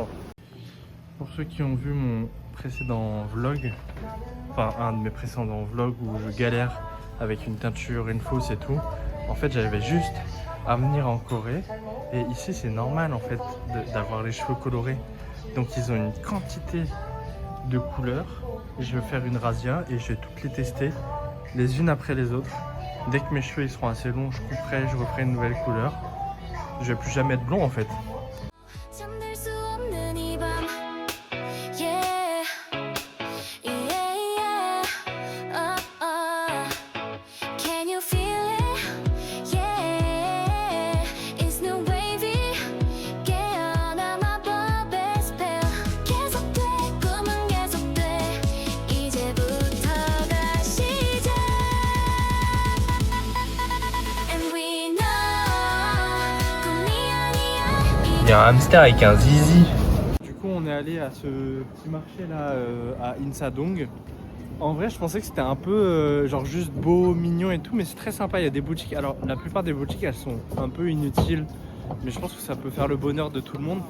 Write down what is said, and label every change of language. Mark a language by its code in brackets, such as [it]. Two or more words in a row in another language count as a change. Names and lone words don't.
[fr] Pour ceux qui ont vu mon précédent vlog, enfin un de mes précédents vlogs où je galère avec une teinture, une fausse et tout, en fait j'avais juste à venir en Corée et ici c'est normal en fait d'avoir les cheveux colorés. Donc ils ont une quantité de couleurs. Je vais faire une razzia et je vais toutes les tester les unes après les autres. Dès que mes cheveux ils seront assez longs, je couperai, je referai une nouvelle couleur. Je vais plus jamais être blond en fait. [ko] 잠들 수 없는 이 밤 Yeah Yeah [en] yeah Oh oh Can you feel it Yeah It's new wavy [ko] 깨어나 마법의 [en] spell [ko] 계속돼 꿈은 계속돼 이제부터가 시작 [en] And we know [ko] 꿈이 아니야 [fr] Il y a un hamster avec un zizi. Du coup on est allé à ce petit marché là à Insadong. En vrai je pensais que c'était un peu genre juste beau, mignon et tout, mais c'est très sympa, il y a des boutiques. Alors la plupart des boutiques elles sont un peu inutiles, mais je pense que ça peut faire le bonheur de tout le monde.